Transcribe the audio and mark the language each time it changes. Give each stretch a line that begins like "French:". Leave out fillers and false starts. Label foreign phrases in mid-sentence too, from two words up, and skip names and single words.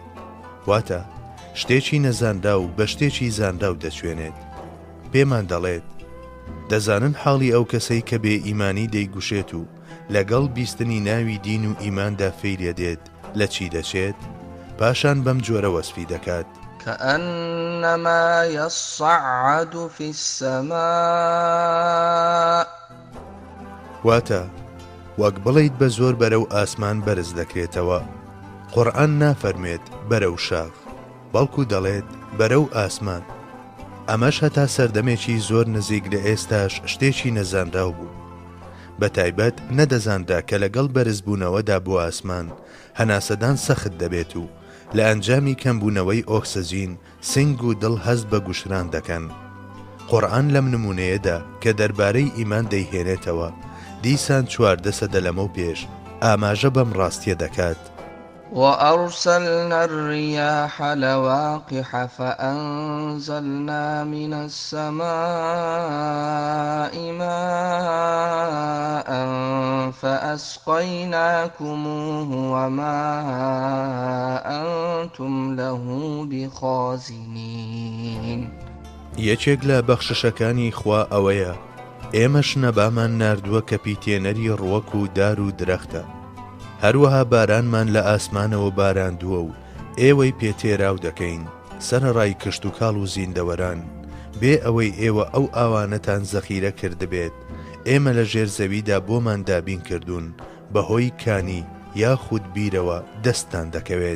Central Kurdish: واتە شتێکی نەزانرا و بە شتێکی زانراو دەچوێنێت. پێمان دەڵێت دەزانن حاڵی ئەو کەسەی کە بێ ئیمانی دەیگوشێت و لەگەڵ بیستنی ناوی دین و ئیماندا فەیرێ دێت لە چی دەچێت، پاشان بەم جۆرە وەسفی دەکات
Arabic: كأنما يصعد في السماء.
Central Kurdish: واتە وەک بڵیت بە زۆر بەرەو ئاسمان بەرز دەکرێتەوە. قورئان نافەرمێت بەرەو شاخ، بەڵکو دەڵێت بەرەو ئاسمان. ئەمەش هەتا سەردەمێکی زۆر نزیک لە ئێستاش شتێکی نەزانراو بوو. بە تایبەت نەدەزانرا کە لەگەڵ بەرزبوونەوەدا بۆ ئاسمان هەناسەدان سەخت دەبێت و لە ئەنجامی کەمبوونەوەی ئۆکسجین سنگ و دڵ هەست بە گوشران دەکەن. قورئان لەم نمونەیەدا کە دەربارەی ئیمان دەیهێنێتەوە دیسان 14 سەدە لەمەو پێش ئاماژە بەم ڕاستیە دەکات.
Arabic: وأرسلنا الرياح لواقح فأنزلنا من السماء ماء فأسقيناكموه وما أنتم له بخازنين.
Central Kurdish: یەکێک لە بەخششەکانی خوا ئەوەیە ئێمەش نەبامان ناردووە کە پیتێنەری ڕووەک و دار و درەختە، هەروەها بارانمان لە ئاسمانەوە باراندووە و ئێوەی پێتێراو دەکەین سەرەڕای کشت و کاڵ و زیندەوەران، بێ ئەوەی ئێوە ئەو ئاوانەتان زەخیرە کردبێت ئێمە لە ژێر زەویدا بۆمان دابین کردوون بەهۆی کانی یاخود بیرەوە دەستان دەکەوێت.